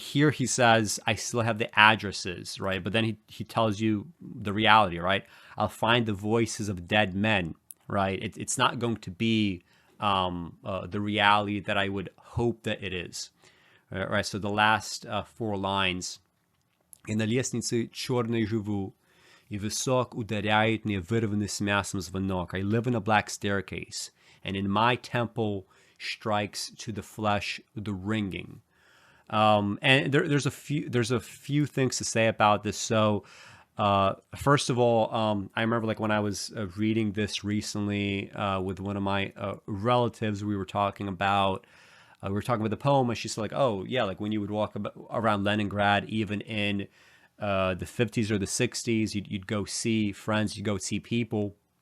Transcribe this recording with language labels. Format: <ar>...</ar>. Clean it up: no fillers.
<en>Here he says, I still have the addresses, right? But then he tells you the reality, right? I'll find the voices of dead men, right? It's not going to be the reality that I would hope that it is. All right, so the last four lines.</en> <ru>«И на лестнице черной живу, и высок ударяет мне вырванный с мясом звонок».</ru> <en>I live in a black staircase, and in my temple strikes to the flesh the ringing. And there's a few things to say about this. So first of all, I remember like when I was reading this recently with one of my relatives, we were talking about the poem, and she said like, oh yeah, like when you would walk around Leningrad, even in the 50s or the 60s, you'd go see friends, you'd go see people.</en>